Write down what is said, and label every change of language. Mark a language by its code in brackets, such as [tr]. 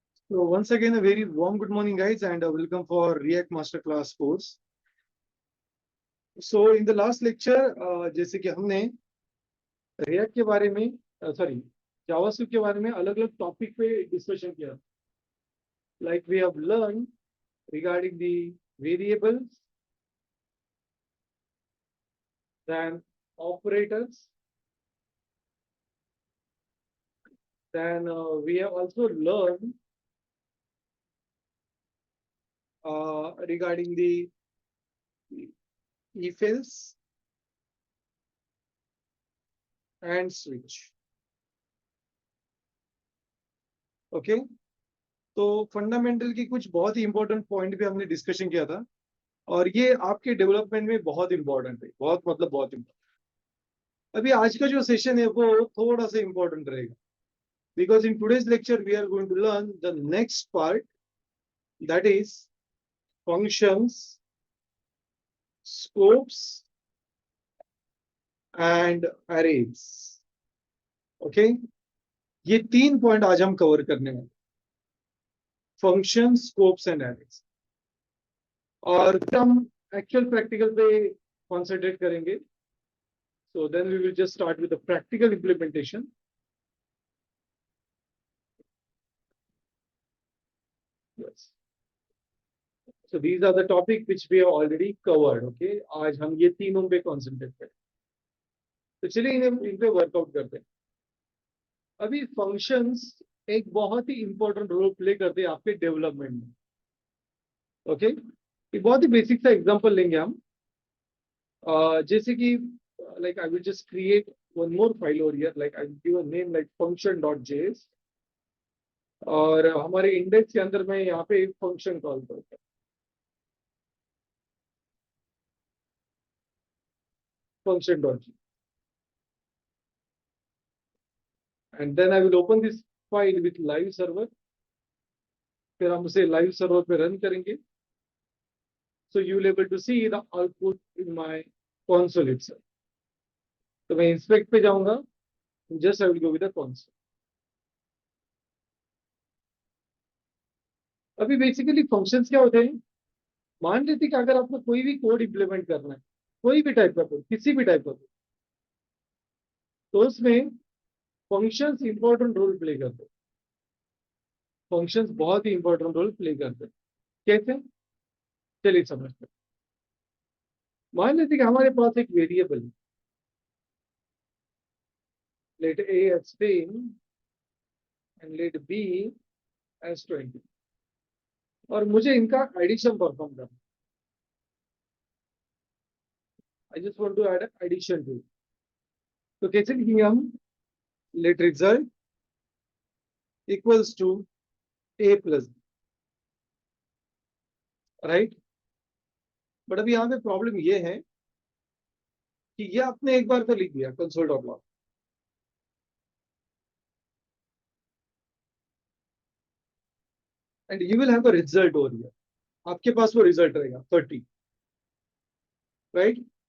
[en] So once again, a very warm good morning, guys, and welcome for React Masterclass course. So in the last lecture, [hi] जैसे कि हमने React के बारे में, JavaScript के बारे में अलग-अलग टॉपिक पे डिस्कशन किया. [en] Like we have learned regarding the variables, then operators, then we have also learned regarding the if-else and switch. [hi] Okay तो फंडामेंटल की कुछ बहुत ही इंपॉर्टेंट पॉइंट भी हमने डिस्कशन किया था और ये आपके डेवलपमेंट में बहुत इंपॉर्टेंट है, बहुत इंपॉर्टेंट. अभी आज का जो सेशन है वो थोड़ा सा इंपॉर्टेंट रहेगा [en] Because in today's lecture we are going to learn the next part, that is functions, scopes and arrays. [hi] Okay, ये 3 पॉइंट आज हम कवर करने वाले, फंक्शन, स्कोप्स एंड एरेज. और फिर हम एक्चुअल प्रैक्टिकल पे कॉन्सेंट्रेट करेंगे. [en] So then we will just start with the practical implementation. Yes. So these are the topic which we have already covered. [hi] Okay. आज हम ये तीनों पे कॉन्सेंट्रेट करें. तो चलिए इन पे वर्कआउट करते हैं. अभी फंक्शंस एक बहुत ही इंपॉर्टेंट रोल प्ले करते हैं आपके डेवलपमेंट में. ओके, एक बहुत ही बेसिक सा एग्जांपल लेंगे हम. जैसे कि [en] like I will just create one more file over here, like I will give a name like function.js [hi] और हमारे इंडेक्स के अंदर मैं यहाँ पे एक फंक्शन कॉल करता हूँ. [en] function.js and then I will open this file with live server. [hi] फिर हम उसे live server पे रन करेंगे. [en] So you will able to see the output in my console itself. [hi] तो मैं inspect पे जाऊंगा, [en] just I will go with the console. [hi] अभी बेसिकली फंक्शंस क्या होते हैं, मान लेते कि अगर आपको कोई भी कोड इंप्लीमेंट करना है, कोई भी टाइप का कोड, किसी भी टाइप का कोड, तो उसमें फंक्शंस इंपॉर्टेंट रोल प्ले करते हैं. फंक्शंस बहुत ही इंपॉर्टेंट रोल प्ले करते हैं. कैसे, चलिए समझते हैं. मान लेते कि हमारे पास एक वेरिएबल है, [en] let a as 10 and let b as 20 [hi] और मुझे इनका एडिशन परफॉर्म करना. [en] I just want to add addition to it. [hi] तो कैसे लिखेंगे हम, [en] let result equals to a plus b, right. [hi] But अभी यहाँ पे प्रॉब्लम ये है कि ये आपने एक बार तो लिख दिया console.log, [en] and you will have a result over here. [hi] आपके पास वो रिजल्ट रहेगा 30, राइट.